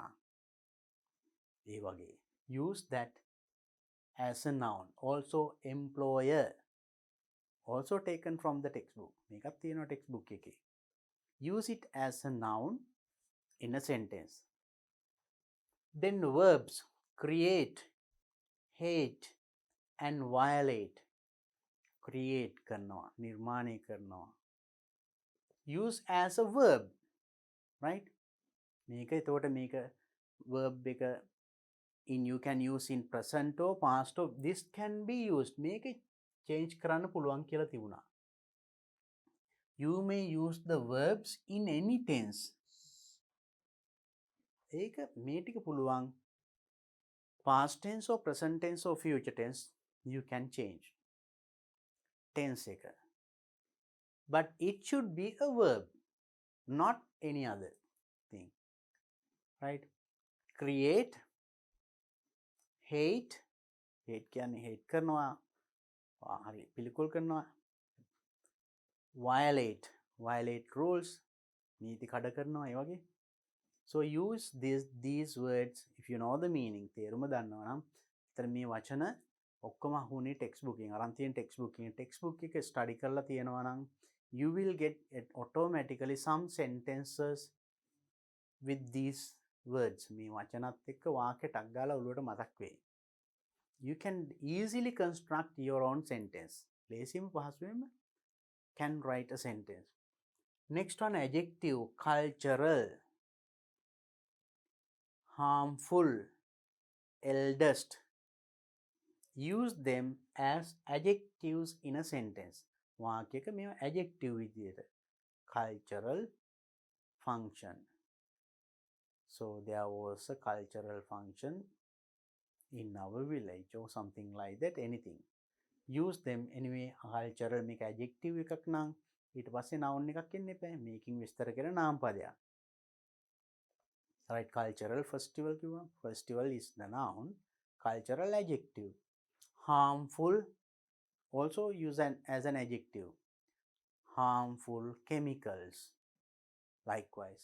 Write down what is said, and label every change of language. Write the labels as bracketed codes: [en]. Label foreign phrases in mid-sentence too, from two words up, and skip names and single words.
[si] ඒ වගේ [en] use that as a noun. Also employer, also taken from the textbook. [si] මේකත් තියෙනවා textbook එකේ. [en] Use it as a noun in a sentence. Then verbs create, hate and violate. [si] Create කරනවා, නිර්මාණය කරනවා. [en] Use as a verb, right? [si] මේක එතකොට මේක verb එක [en] you can use in present or past or this can be used. Make it change [si] කරන්න පුළුවන් කියලා තිබුණා. [en] You may use the verbs in any tense. [si] ඒක මේ ටික පුළුවන් [en] past tense or present tense or future tense you can change tense එක. But it should be a verb, not any other thing. Right? Create, hate [si] කියන්නේ hate කරනවා, හරි පිළිකුල් කරනවා. [en] violate rules, [si] නීති කඩ කරනවා ඒ වගේ. [en] So use these words if you know the meaning. [si] තේරුම දන්නවා නම් ඒතර මේ වචන ඔක්කොම අහුනේ ටෙක්ස්ට් බුකින් අරන් තියෙන ටෙක්ස්ට් බුක් එක ස්ටඩි කරලා තියෙනවා නම් [en] you will get automatically some sentences with these words. [si] මේ වචනත් එක්ක වාක්‍ය ටක් ගාලා ඔළුවට මතක් වෙයි. [en] You can easily construct your own sentence. [si] ලේසියෙන්ම පහසුවෙන්ම [en] can write a sentence. Next one, adjective, cultural, harmful, eldest. Use them as adjectives in a sentence. [si] වාක්‍යයක මේවා adjective විදියට. [en] Cultural function. So there was a cultural function in our village or something like that, anything. Use them anyway. Cultural [si] මේක adjective එකක් නම් ඊට පස්සේ noun එකක් එන්න එපා. මේකින් විස්තර කරන නාම පදයක්. [en] Right, cultural festival කිව්වා. Festival is the noun. Cultural adjective. Harmful also use as an adjective. Harmful chemicals likewise.